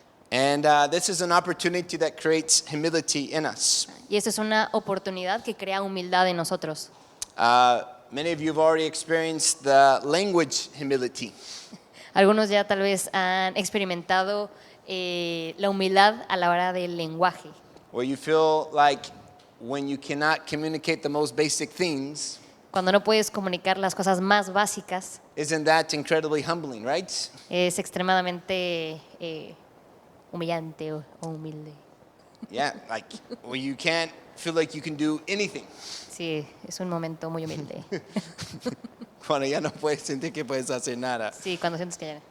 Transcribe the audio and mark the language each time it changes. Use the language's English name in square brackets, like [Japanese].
[English] And this is an opportunity that creates humility in us. [Spanish] Y esta es una oportunidad que crea humildad en nosotros. [English] Many of you have already experienced the language humility. [Spanish] Algunos ya tal vez han experimentado la humildad a la hora del lenguaje, [English] Where you feel like when you cannot communicate the most basic things, [Spanish] cuando no puedes comunicar las cosas más básicas. [English] isn't that incredibly humbling, right? [Spanish] Es extremadamente humillante o humilde. [English] Yeah, like where you can't feel like you can do anything. [Spanish] Sí, es un momento muy humilde. Cuando ya no puedes sentir que puedes hacer nada. Sí, cuando sientes que ya.